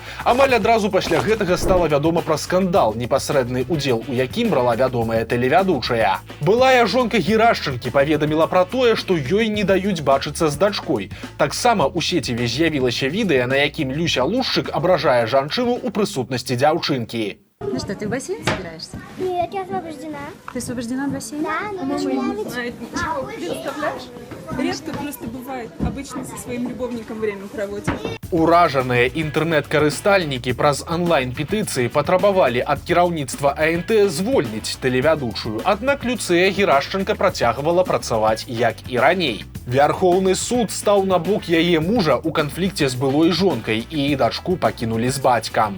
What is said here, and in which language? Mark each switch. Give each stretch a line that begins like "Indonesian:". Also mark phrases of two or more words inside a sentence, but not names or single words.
Belarusian: Амаль адразу пасля гэтага стала вядома пра скандал, непасрэдны ўдзел у якім брала вядомая тэлевядучая. Былая жонка Герашчанкі паведаміла пра тое, што ёй не даюць бачыцца з дачкой. Таксама ў сеціве з'явілася відэа, на якім Люся Лушчык абражае жанчыну ў прысутнасці дзяўчынкі.
Russian: Ну что, ты в бассейн собираешься? Нет, я освобождена. Ты освобождена в бассейне? Да, но мне нравится. Представляешь? Редко просто бывает. Обычно со своим любовником время проводит.
Belarusian: Уражаныя інтэрнэт-карыстальнікі праз онлайн-петыцыі патрабавалі ад кіраўніцтва АНТ звольніць тэлевядучую, аднак Люцыя Герашчанка працягвала працаваць як і раней. Вярхоўны суд стаў на бок яе мужа ў канфлікце з былой жонкай, і дачку пакінулі з бацькам.